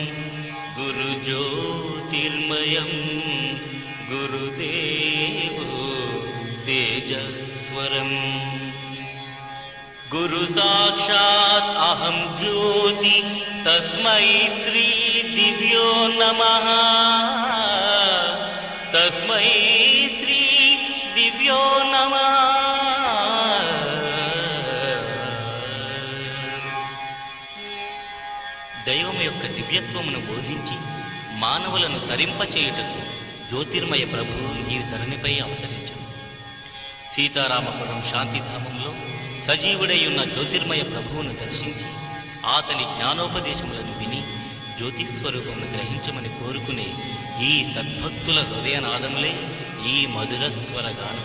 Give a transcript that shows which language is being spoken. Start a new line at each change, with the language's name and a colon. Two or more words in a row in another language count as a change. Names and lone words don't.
Sanskrit: गुरुज्योतिर्मयं गुरुदेवो तेजस्वरम् गुरु साक्षात् अहं ज्योति तस्मै श्री दिव्यो नमः तस्मै श्री दिव्यो नमः
Telugu: దైవం యొక్క దివ్యత్వమును బోధించి మానవులను తరింపచేయుటకు జ్యోతిర్మయ ప్రభువు ఈ ధరణిపై అవతరించారు. సీతారామపురం శాంతిధామంలో సజీవుడై ఉన్న జ్యోతిర్మయ ప్రభువును దర్శించి అతని జ్ఞానోపదేశములను విని జ్యోతిస్వరూపమును గ్రహించమని కోరుకునే ఈ సద్భక్తుల హృదయనాదములే ఈ మధుర స్వరగానం.